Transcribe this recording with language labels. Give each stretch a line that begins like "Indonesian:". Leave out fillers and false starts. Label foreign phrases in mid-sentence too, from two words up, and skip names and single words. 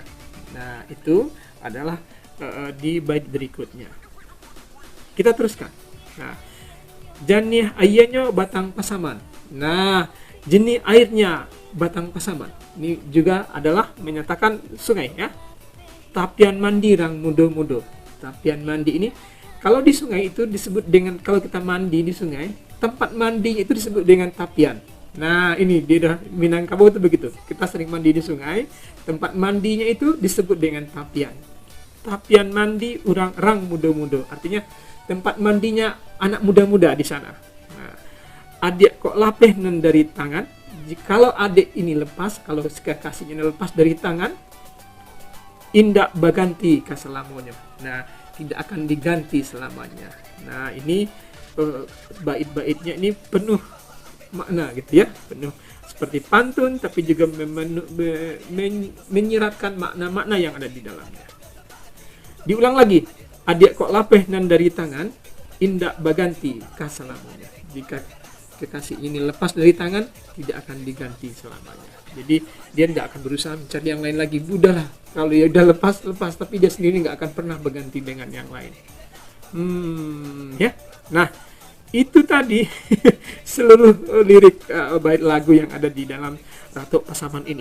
Indonesian: Nah, itu adalah di bait berikutnya. Kita teruskan.
Minangkabau: Nah, janih ayahnya batang pasaman.
Indonesian: Nah, jenis airnya batang pasaman. Ini juga adalah menyatakan sungai ya.
Minangkabau: Tapian mandi rang mudo-mudo.
Indonesian: Tapian mandi ini kalau di sungai itu disebut dengan, kalau kita mandi di sungai, tempat mandinya itu disebut dengan tapian. Nah, ini di Minangkabau itu begitu. Kita sering mandi di sungai, tempat mandinya itu disebut dengan tapian.
Minangkabau: Tapian mandi urang rang mudo-mudo.
Indonesian: Artinya tempat mandinya anak muda-muda di sana.
Minangkabau: Nah, adik kok lapeh nun dari tangan.
Indonesian: Jikalau adik ini lepas, kalau kekasihnya ini lepas dari tangan,
Minangkabau: indak baganti kaselamonyo.
Indonesian: Nah, tidak akan diganti selamanya. Nah, ini bait-baitnya ini penuh makna gitu ya, penuh seperti pantun tapi juga menyiratkan makna-makna yang ada di dalamnya. Diulang lagi,
Minangkabau: adik kok lapeh nan dari tangan, indak baganti kaselamonyo.
Indonesian: Jika kekasih ini lepas dari tangan, tidak akan diganti selamanya. Jadi dia tidak akan berusaha mencari yang lain lagi. Udahlah, kalau dia udah lepas, tapi dia sendiri nggak akan pernah berganti dengan yang lain. Ya. Nah, itu tadi seluruh lirik bait lagu yang ada di dalam Ratu Pasaman ini.